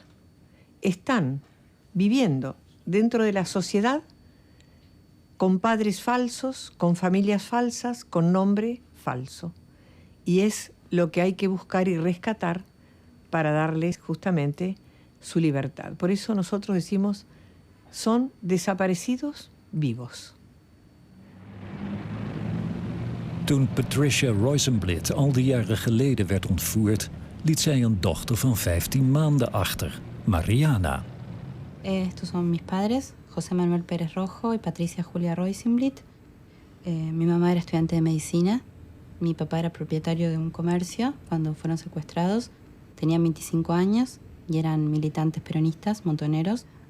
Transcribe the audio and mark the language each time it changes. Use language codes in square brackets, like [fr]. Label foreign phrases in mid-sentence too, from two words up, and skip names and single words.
[es] Están viviendo dentro de la sociedad con padres falsos, con familias falsas, con nombre falso. Y es lo que hay que buscar y rescatar para darles justamente su libertad. Por eso nosotros decimos, son desaparecidos vivos. [nl] Toen Patricia Roisenblit al die jaren geleden werd ontvoerd, liet zij een dochter van 15 maanden achter, Mariana. [es] Estos son mis padres, José Manuel Pérez Rojo y Patricia Julia Roisenblit. Mi mamá era estudiante de medicina, mi papá era propietario de un comercio cuando fueron secuestrados. Tenían 25 años y eran militantes peronistas, montoneros.